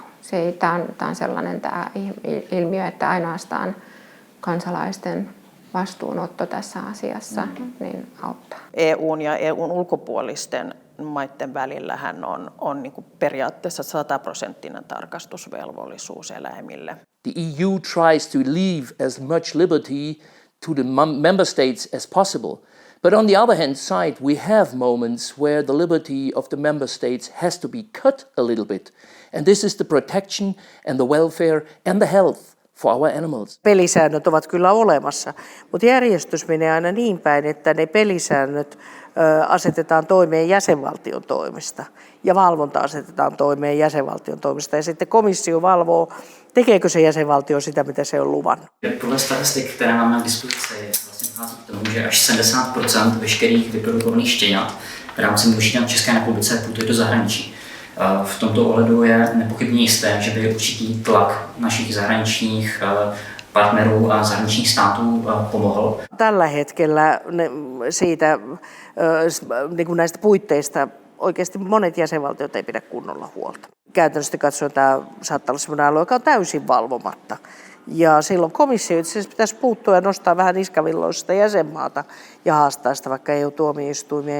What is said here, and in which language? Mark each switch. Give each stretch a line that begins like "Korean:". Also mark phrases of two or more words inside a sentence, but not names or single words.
Finnish: Tämä on sellainen tämä ilmiö, että ainoastaan kansalaisten vastuunotto tässä asiassa niin auttaa. EUn ja EUn ulkopuolisten maiden välillähän on niin kuin periaatteessa 100% tarkastusvelvollisuus eläimille.
English: The EU tries to leave as much liberty to the member states as possible. But on the other hand side, we have moments where the liberty of the member states has to be cut a little bit. And this is the protection and the welfare and the health for our animals.
Finnish: Pelisäännöt ovat kyllä olemassa, mutta järjestys menee aina niin päin, että ne pelisäännöt asetetaan toimeen jäsenvaltion toimesta ja valvonta asetetaan toimeen jäsenvaltion toimesta ja sitten komissio valvoo, tekeekö se jäsenvaltio sitä, mitä se on luvannut.
Czech: Podle statistik, které máme k dispozici, vlastně dochází k tomu, že až 70% veškerých vyprodukovaných štěňat v rámci množství v České republice putuje do zahraničí. V tomto ohledu je nepochybně jisté, že by určitý tlak našich zahraničních partnerů a zahraničních států pomohl.
Finnish: Tällä hetkellä näistä puitteista oikeasti monet jäsenvaltiot ei pidä kunnolla huolta. Käytännössä katsoen tämä saattaa olla sellainen alue, joka on täysin valvomatta. Ja silloin komissio itse asiassa pitäisi puuttua ja nostaa vähän niskavilloista jäsenmaata ja haastaa sitä vaikka EU-tuomioistuimia.